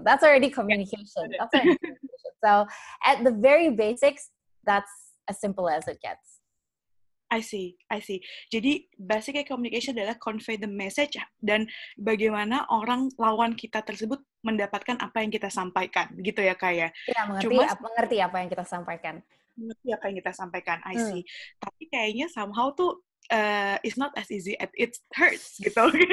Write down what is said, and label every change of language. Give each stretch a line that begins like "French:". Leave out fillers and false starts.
English: That's already communication. That's already communication. So at the very basics, that's as simple as it gets. I see.
Indonesian: Jadi
English: basically communication
Indonesian: adalah
English: convey the message
Indonesian: dan bagaimana orang lawan kita tersebut mendapatkan apa yang kita sampaikan, gitu ya, Kak ya? Iya, mengerti apa yang kita sampaikan. Mengerti apa yang kita sampaikan,
English: I see.
Indonesian: Tapi kayaknya
English: somehow
Indonesian: tuh
English: it's not as easy as it hurts,
Indonesian: gitu.